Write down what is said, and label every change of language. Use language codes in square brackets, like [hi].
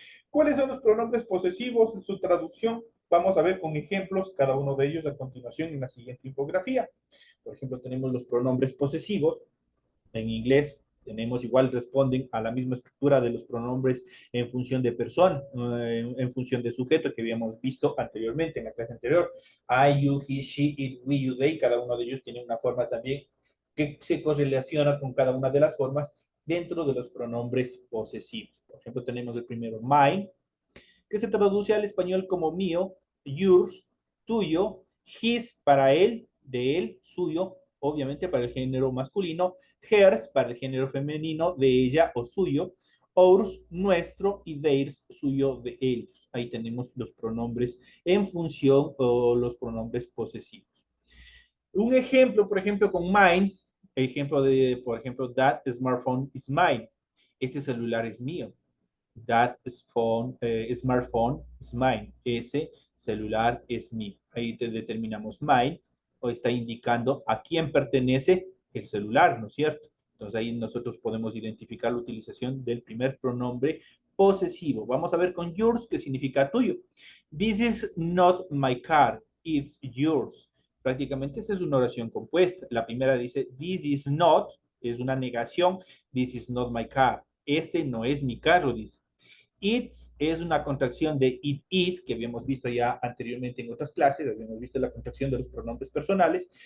[es] ¿Cuáles son los pronombres posesivos en su traducción? Vamos a ver con ejemplos cada uno de ellos a continuación en la siguiente infografía. Por ejemplo, tenemos los pronombres posesivos en inglés. Tenemos igual, responden a la misma estructura de los pronombres en función de persona, en función de sujeto que habíamos visto anteriormente en la clase anterior. [en] I, you, he, she, it, we, you, they. [es] Cada uno de ellos tiene una forma también que se correlaciona con cada una de las formas dentro de los pronombres posesivos. Por ejemplo, tenemos el primero, mine, que se traduce al español como mío, yours, tuyo, his para él, de él, suyo, obviamente para el género masculino, hers para el género femenino, de ella o suyo, ours, nuestro, y theirs, suyo, de ellos. Ahí tenemos los pronombres en función o los pronombres posesivos. Un ejemplo, por ejemplo, con mine, por ejemplo, [en] that smartphone is mine. [es] Ese celular es mío. [en] That smartphone is mine. [es] Ese celular es mío. Ahí determinamos mine, o está indicando a quién pertenece el celular, ¿no es cierto? Entonces ahí nosotros podemos identificar la utilización del primer pronombre posesivo. Vamos a ver con yours, que significa tuyo. [en] This is not my car, it's yours. [es] Prácticamente esa es una oración compuesta. La primera dice, [en] this is not, [es] es una negación, [en] this is not my car. [es] Este no es mi carro, dice. It's es una contracción de it is, que habíamos visto ya anteriormente en otras clases, habíamos visto la contracción de los pronombres personales.